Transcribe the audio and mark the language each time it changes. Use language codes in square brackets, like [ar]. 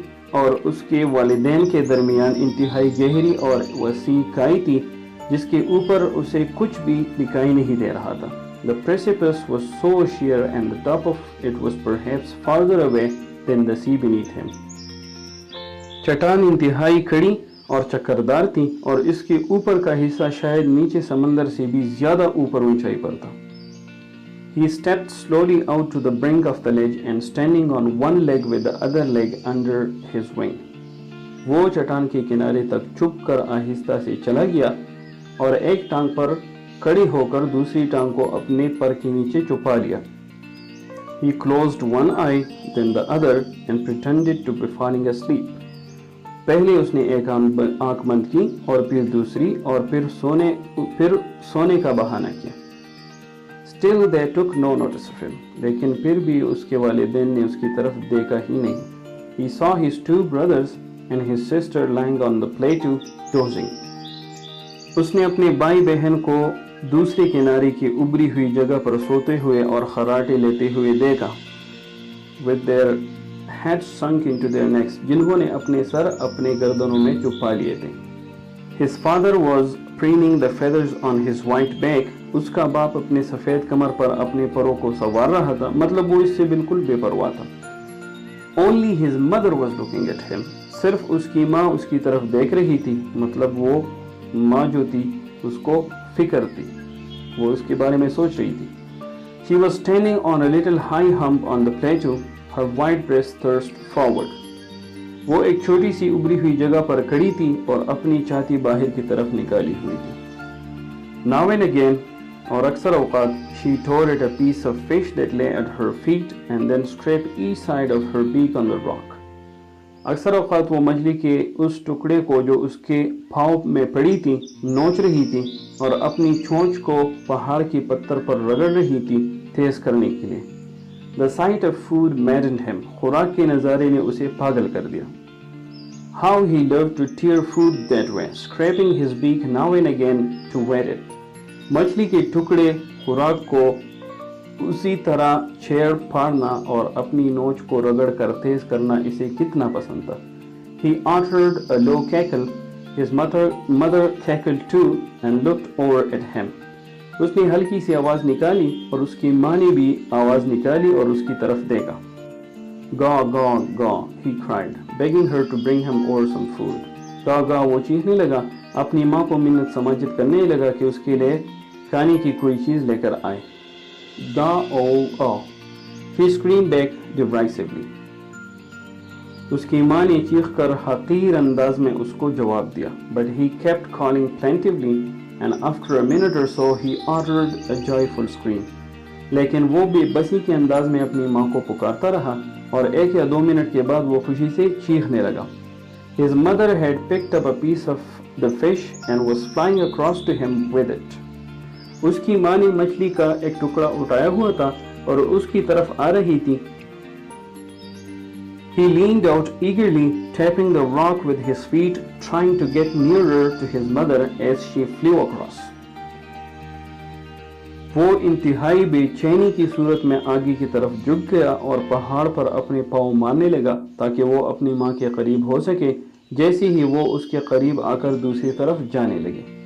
[ur] اور اس کے والدین کے درمیان انتہائی گہری اور وسیع کھائی تھی جس کے اوپر اسے کچھ بھی دکھائی نہیں دے رہا تھا. [en] The precipice was so sheer and the top of it was perhaps farther away than the sea beneath him. [ur] چٹان انتہائی کھڑی اور چکردار تھی اور اس کے اوپر کا حصہ شاید نیچے سمندر سے بھی زیادہ اوپر اونچائی پر تھا. [en] He stepped slowly out to the brink of the ledge and standing on one leg with the other leg under his wing. [ur] وہ چٹان کے کنارے تک چھپ کر آہستہ سے چلا گیا اور ایک ٹانگ پر کھڑی ہو کر دوسری ٹانگ کو اپنے پر کے نیچے چھپا لیا. [en] He closed one eye, then the other, and pretended to be falling asleep. [ur] پہلے اس نے ایک آنکھ بند کی اور پھر دوسری اور پھر سونے کا بہانہ کیا. [en] Still they took no notice of him. [ur] لیکن پھر بھی اس کے والدین نے اس کی طرف دیکھا ہی نہیں. [en] He saw his two brothers and his sister lying on the plateau dozing. [ur] اس نے اپنے بھائی بہن کو دوسرے کنارے کی ابری ہوئی جگہ پر سوتے ہوئے اور خراٹے لیتے ہوئے دیکھا. [en] With their heads sunk into their necks. [ur] جنہوں نے اپنے سر اپنے گردنوں میں چھپا لیے تھے. [en] His father was preening the feathers on his white back. [ur] اس کا باپ اپنے سفید کمر پر اپنے پروں کو سوار رہا تھا. مطلب وہ اس سے بالکل بے پرواہ تھا. [en] Only his mother was looking at him. [ur] صرف اس کی ماں اس کی طرف دیکھ رہی تھی. مطلب وہ ماں جو تھی اس کو فکر تھی، وہ اس کے بارے میں سوچ رہی تھی. [en] She was standing on a little high hump on the plateau, her white breast thrust forward. [ur] وہ ایک چھوٹی سی ابری ہوئی جگہ پر کھڑی تھی اور اپنی چھاتی باہر کی طرف نکالی ہوئی تھی. [en] Now and again, [ur] اور اکثر اوقات, [en] she tore at a piece of fish that lay at her feet and then scraped each side of her beak on the rock. [ur] اکثر اوقات وہ مچھلی کے اس ٹکڑے کو جو اس کے پاؤں میں پڑی تھی نوچ رہی تھی اور اپنی چونچ کو پہاڑ کی پتھر پر رگڑ رہی تھی تیز کرنے کے لیے. [en] The sight of food maddened him. [ur] خوراک کے نظارے نے اسے پاگل کر دیا. [en] How he loved to tear food that way, scraping his beak now and again to wet it. [ur] مچھلی کے ٹکڑے خوراک کو اسی طرح چھیڑ پھاڑنا اور اپنی نوچ کو رگڑ کر تیز کرنا اسے کتنا پسند تھا. [en] He uttered a low cackle. His mother cackled too and looked over at him. [ur] اس نے ہلکی سی آواز نکالی اور اس کی ماں نے بھی آواز نکالی اور اس کی طرف دیکھا. [en] Gaw, gaw, gaw, he cried, begging her to bring him over some food. [ur] گا گا وہ چیخنے لگا، اپنی ماں کو منت سماجت کرنے لگا کہ اس کے لیے کھانے کی کوئی چیز لے کر آئے. دا او او. [en] He screamed back derisively. [ur] اس کی ماں نے چیخ کر حقیر انداز میں اس کو جواب دیا. [en] But he kept calling plaintively and after a minute or so he uttered a joyful scream. [ur] لیکن وہ بے بسی کے انداز میں اپنی ماں کو پکارتا رہا اور 1 یا 2 منٹ کے بعد وہ خوشی سے چیخنے لگا. [en] His mother had picked up a piece of the fish and was flying across to him with it. [ur] اس کی ماں نے مچھلی کا ایک ٹکڑا اٹھایا ہوا تھا اور اس کی طرف آ رہی تھی. [en] He leaned out eagerly, tapping the rock with his feet, trying to get nearer to his mother as she flew across. [ur] وہ انتہائی بے چینی کی صورت میں آگے کی طرف جھک گیا اور پہاڑ پر اپنے پاؤں مارنے لگا تاکہ وہ اپنی ماں کے قریب ہو سکے جیسے ہی وہ اس کے قریب آ کر دوسری طرف جانے لگے.